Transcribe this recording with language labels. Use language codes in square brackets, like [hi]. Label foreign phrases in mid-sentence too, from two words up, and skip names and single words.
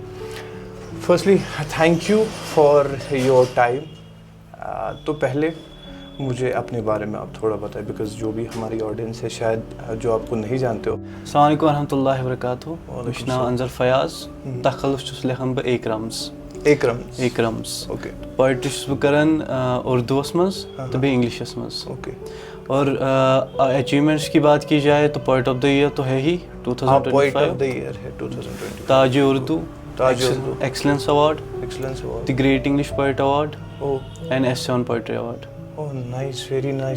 [en] Firstly thank you for your time. [hi] तो पहले मुझे अपने बारे में आप थोड़ा बताएं, बिकॉज जो भी हमारी ऑडियंस है शायद जो आपको नहीं जानते हो। [ar] السلام عليكم ورحمة الله وبركاته. [ks] मेरा नाम अंजर फयाज, तखल्लुस छुस लिखन बह एकरम्स। ओके। पोएट्री छुस बह करन उर्दूस मज तो बह इंग्लिशस मज। ओके। [hi] और अचीवमेंट्स की बात की जाए तो पोएट ऑफ द ईयर तो है ही 2025, पोएट ऑफ द ईयर है 2025, [en] Taj Urdu, Excellence Award, The Great English Poet Award and Essay on Poetry Award. Oh nice, very nice.